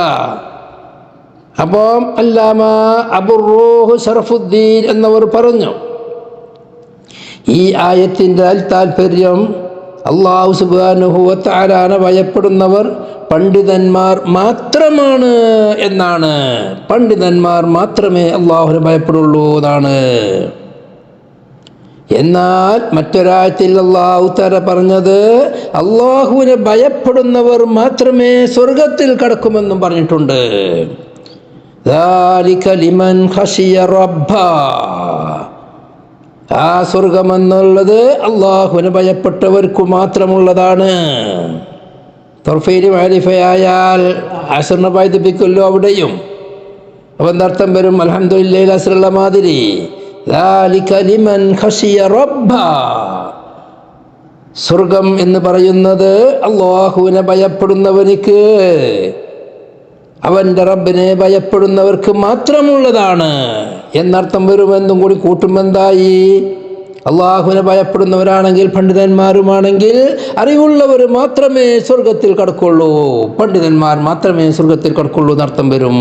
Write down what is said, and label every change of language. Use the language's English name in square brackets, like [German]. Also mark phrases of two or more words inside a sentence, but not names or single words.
[Malayalam] അപ്പം അല്ലാമ അബുറൂഹ് സർഫുദ്ദീൻ എന്നവർ പറഞ്ഞു, ഈ ആയത്തിൻ്റെ താല്പര്യം [Arabic] الله سبحانه وتعالى [Malayalam] ഭയപ്പെടുന്നവർ പണ്ഡിതന്മാർ മാത്രമാണ് എന്നാണ്. പണ്ഡിതന്മാർ മാത്രമേ അള്ളാഹുവിനെ ഭയപ്പെടുള്ളൂ എന്നാണ്. എന്നാൽ മറ്റൊരായത്തിൽ [Arabic] الله تعالى [Malayalam] പറഞ്ഞത് അള്ളാഹുവിനെ ഭയപ്പെടുന്നവർ മാത്രമേ സ്വർഗത്തിൽ കടക്കുമെന്നും പറഞ്ഞിട്ടുണ്ട്. [Arabic] ذَلِكَ لِمَنْ خَشِيَ رَبَّهُ. [Malayalam] ആ സ്വർഗമെന്നുള്ളത് അള്ളാഹുവിനെ ഭയപ്പെട്ടവർക്ക് മാത്രമുള്ളതാണ്. തൊർഫീര് മാരിഫയായാൽ അസറിനെ ബൈദിപ്പിക്കുമല്ലോ അവിടെയും. അപ്പം എന്തർത്ഥം വരും? അൽഹംദുലില്ലാഹി അസറുള്ള മാതിരി [Arabic] ذَلِكَ لِمَنْ خَشِيَ رَبَّهُ. [Malayalam] സ്വർഗം എന്ന് പറയുന്നത് അള്ളാഹുവിനെ ഭയപ്പെടുന്നവനിക്ക്, അവൻ്റെ റബ്ബിനെ ഭയപ്പെടുന്നവർക്ക് മാത്രമുള്ളതാണ് എന്നർത്ഥം വരുമെന്നും കൂടി കൂട്ടുമെന്തായി? അള്ളാഹുവിനെ ഭയപ്പെടുന്നവരാണെങ്കിൽ പണ്ഡിതന്മാരുമാണെങ്കിൽ അറിവുള്ളവർ മാത്രമേ സ്വർഗത്തിൽ കടക്കുള്ളൂ, പണ്ഡിതന്മാർ മാത്രമേ സ്വർഗത്തിൽ കടക്കുള്ളൂ എന്നർത്ഥം വരും.